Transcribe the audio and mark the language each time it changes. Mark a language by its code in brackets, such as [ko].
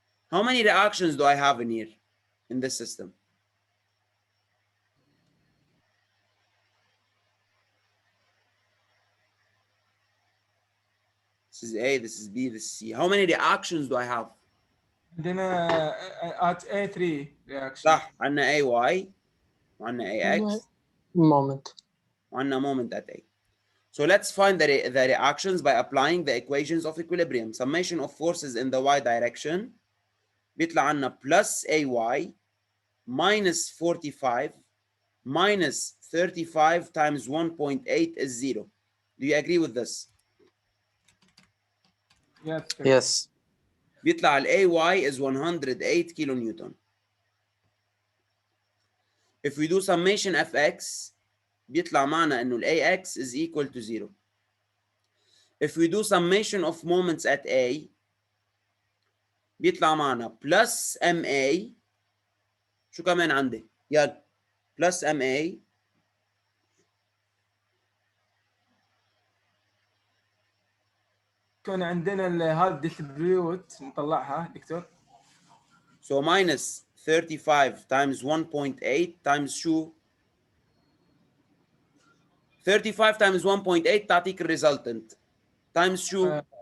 [en] How many reactions do I have in here in this system? This is A, this is B, this is C. How many reactions do I have? عندنا at A3 reaction. [ar] صح، عندنا AY وعندنا AX [en] Moment. وعندنا moment at A. So let's find the reactions by applying the equations of equilibrium. Summation of forces in the y direction [ar] بيطلع عنا [en] plus AY minus 45 minus 35 times 1.8 is 0. Do you agree with this? Yes. Doctor. Yes. [ar] بيطلع ال AY is 108 كيلو نيوتن. [en] If we do summation fx [ar] بيطلع معنا انه ال [en] AX is equal to 0. If we do summation of moments at A [ar] بيطلع معنا [en] plus MA. [ar] شو كمان عندي؟ يلا plus MA يكون عندنا هذا distribute نطلعها دكتور. [en] so minus 35 times 1.8 times شو 35 times 1.8 [ar] تعطيك الريزلتنت [en] times شو